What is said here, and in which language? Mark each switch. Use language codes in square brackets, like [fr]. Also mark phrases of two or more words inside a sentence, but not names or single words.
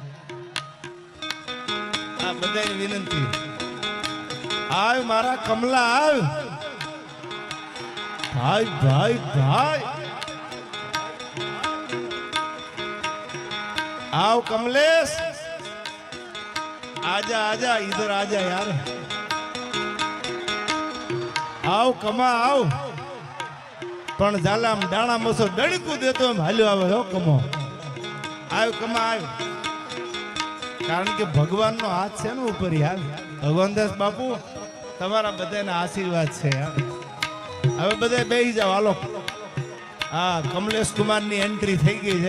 [gu] આ બધાની વિનંતી. આવ મારા કમલા આવ. ભાઈ ભાઈ ભાઈ આવ કમલેશ. [hi] आजा आजा इधर आजा यार. आओ कमा आओ. [gu] પણ ઝાલામ દાણા મસો ડણકું દેતો એમ હાલ્યો આવે હો કમો. આવ્યો કમા આવ્યો. કારણ કે ભગવાનનો હાથ છે ને ઉપર યાર. ભગવાનદાસ બાપુ તમારા બધાના આશીર્વાદ છે યાર. હવે બધા બેસી જાઓ હાલો. હા કમલેશ કુમારની એન્ટ્રી થઈ ગઈ છે.